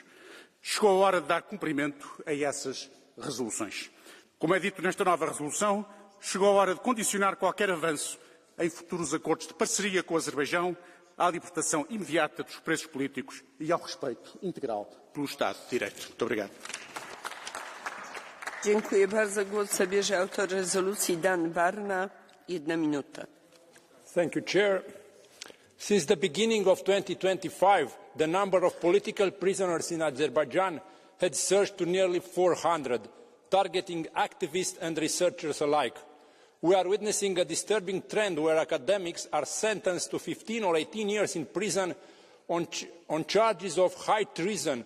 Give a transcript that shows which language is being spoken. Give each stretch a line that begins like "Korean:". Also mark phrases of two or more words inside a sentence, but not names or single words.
Portuguese: Chegou a hora de dar cumprimento a essas resoluções. Como é dito nesta nova resolução, chegou a hora de condicionar qualquer avanço em futuros acordos de parceria com o Azerbaijão à libertação imediata dos presos políticos e ao respeito integral pelo Estado de Direito. Muito obrigado.
Polish: Dziękuję bardzo. Głos zabierze autor rezolucji Dan Barna. 1 minuta.
English: Thank you, Chair. Since the beginning of 2025, the number of political prisoners in Azerbaijan had surged to nearly 400, targeting activists and researchers alike. We are witnessing a disturbing trend where academics are sentenced to 15 or 18 years in prison on charges of high treason.